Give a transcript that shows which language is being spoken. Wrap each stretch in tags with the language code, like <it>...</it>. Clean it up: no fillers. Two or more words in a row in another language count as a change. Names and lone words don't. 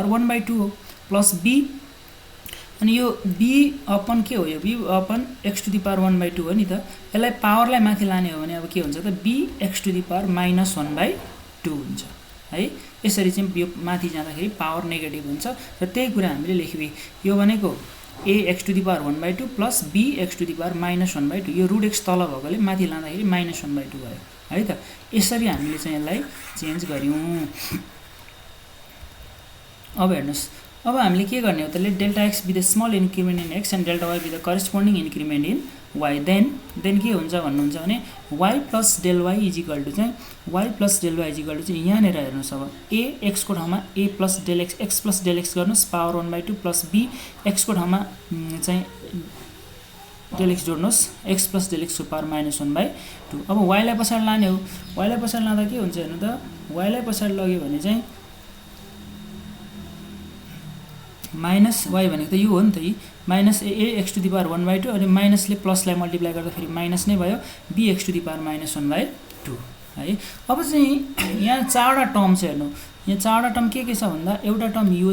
<ne>1/2 हो प्लस b अनि यो b अपन के हो यो b अपन x</ne> <en>to the power</en> <ne>1/2 हो नि त यसलाई पावरलाई माथि लाने हो भने अब के हुन्छ त b x</ne> <en>to the power</en> <ne>-1/2 हुन्छ है यसरी चाहिँ यो माथि जाँदाखेरि पावर नेगेटिभ हुन्छ र त्यही कुरा हामीले लेख्यौं यो भनेको a x</ne> <en>to the power 1/2 plus b x to the power</en> <ne>-1/2 यो √x तल भएकोले माथि लाँदाखेरि -1/2 भयो है त यसरी हामीले चाहिँ यसलाई चेन्ज गर्यौं अब हेर्नुस् अब हामीले के गर्ने हो त</ne> <en>let delta x with a small increment in x and delta y with a corresponding increment in y then</en> <ne>के हुन्छ भन्नुहुन्छ भने y + del y = चाहिँ y + del y = चाहिँ यहाँ नेर हेर्नुस् अब a x को ठाउँमा a + del x x + del x गर्नुस् पावर 1/2 प्लस b x को ठाउँमा चाहिँ del x जोड्नुस् x + del x को पावर -1/2 अब y लाई पछाडी लाने हो y लाई पछाडी लाँदा के हुन्छ हेर्नु त y लाई पछाडी लग्यो भने चाहिँ माइनस y भनेको त यो हो नि त माइनस a x</ne> <en>to the power</en> <ne>1/2 अनि माइनसले प्लसलाई मल्टिप्लाई गर्दा फेरि माइनस नै भयो b x</ne> <en>to the power</en> <ne>-1/2 है अब चाहिँ यहाँ चारवटा टर्म छ हेर्नु यहाँ चारवटा टर्म के छ भन्दा एउटा टर्म यो</ne>